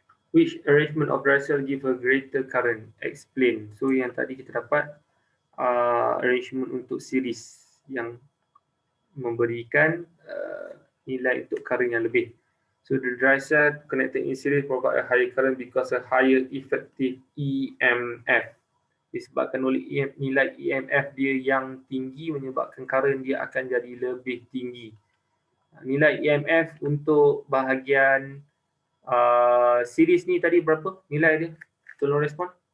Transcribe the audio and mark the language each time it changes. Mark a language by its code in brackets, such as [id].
[en] Which arrangement of dry cell give a greater current? Explain. [ms] So yang tadi kita dapat arrangement untuk series yang memberikan nilai untuk current yang lebih. [en] So the dry cell connected in series provide a higher current because a higher effective EMF. [ms] Disebabkan oleh nilai EMF dia yang tinggi menyebabkan current dia akan jadi lebih tinggi. Nilai EMF untuk bahagian series ni tadi berapa nilai dia? Tolong respon.